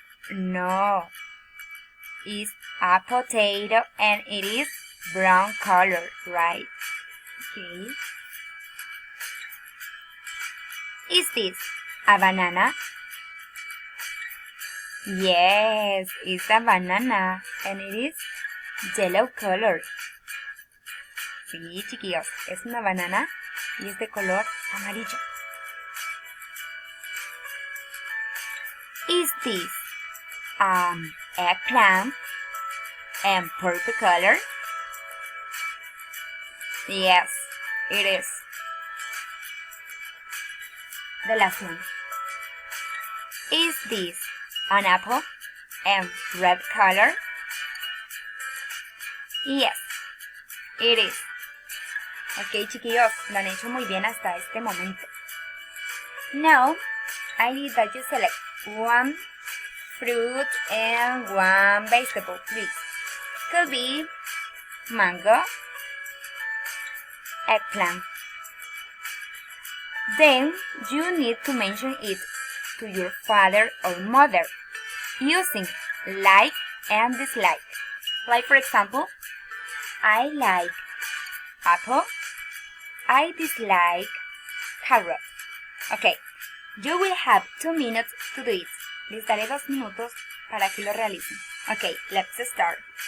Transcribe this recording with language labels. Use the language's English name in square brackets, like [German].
[English] No. It's a potato and it is brown color, right? Okay. Is this a banana? Yes, it's a banana and it is yellow color. [Spanish] Sí, chiquillos, es una banana y es de color amarillo. [English] Is this eggplant and purple color? Yes, it is. the last one. Is this an apple and red color? Yes, it is. [Spanish] Ok, chiquillos, lo han hecho muy bien hasta este momento. [English] Now, I need that you select one fruit and one vegetable, please. Could be mango, eggplant. Then you need to mention it to your father or mother using like and dislike. Like for example, I like apple, I dislike carrot. Okay, you will have 2 minutes to do it. [Spanish] Les daré 2 minutos para que lo realicen. [English] Okay, let's start.